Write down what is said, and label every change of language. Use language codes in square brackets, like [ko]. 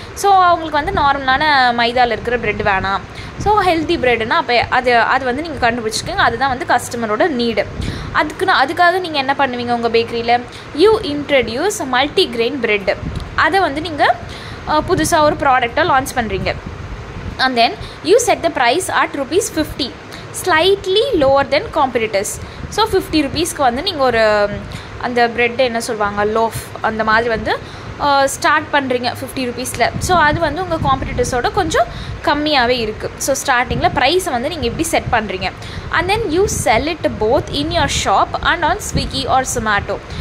[ta] So அவங்களுக்கு வந்து நார்மலான மைதாவில் இருக்கிற ப்ரெட் வேணாம், ஸோ ஹெல்த்தி ப்ரெட்டுன்னா அப்போ அது வந்து நீங்கள் கண்டுபிடிச்சிருக்கீங்க. அதுதான் வந்து கஸ்டமரோட நீடு. அதுக்காக நீங்கள் என்ன பண்ணுவீங்க உங்கள் பேக்கரியில்? [en] You introduce multigrain bread. [ta] அதை வந்து நீங்கள் புதுசாக ஒரு ப்ராடக்டாக லான்ச் பண்ணுறீங்க. [en] And then you set the price at ₹50, slightly lower than competitors. [ta] So 50 rupeesக்கு வந்து நீங்கள் ஒரு அந்த ப்ரெட் என்ன சொல்லுவாங்க, லோஃப், அந்த மாதிரி வந்து ஸ்டார்ட் பண்ணுறீங்க 50 rupeesல. ஸோ அது வந்து உங்கள் காம்படிட்டர்ஸோட கொஞ்சம் கம்மியாகவே இருக்குது. ஸோ ஸ்டார்டிங்கில் ப்ரைஸை வந்து நீங்கள் எப்படி செட் பண்ணுறீங்க. [en] And then you sell it both in your shop and on Swiggy or Zomato.